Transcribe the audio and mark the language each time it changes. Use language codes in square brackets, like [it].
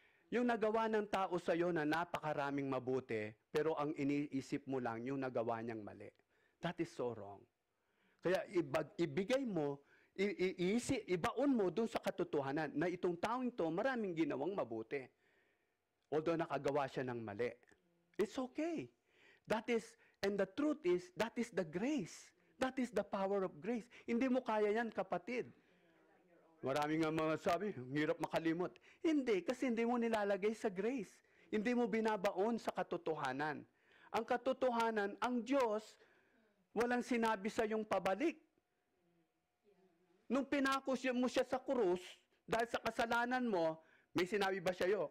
[tl] Yung nagawa ng tao sa'yo na napakaraming mabuti, pero ang iniisip mo lang yung nagawa niyang mali. [en] That is so wrong. [tl] Kaya ibigay mo, ibaon mo dun sa katotohanan na itong taong ito maraming ginawang mabuti. Although nakagawa siya ng mali. [en] It's okay. And the truth is, that is the grace. That is the power of grace. [tl] Hindi mo kaya yan, kapatid. Maraming nga mga sabi, hirap makalimot. Hindi, kasi hindi mo nilalagay sa grace. Hindi mo binabaon sa katotohanan. Ang katotohanan, ang Diyos, walang sinabi sa iyong pabalik. Nung pinako mo siya sa krus, dahil sa kasalanan mo, may sinabi ba siya yun?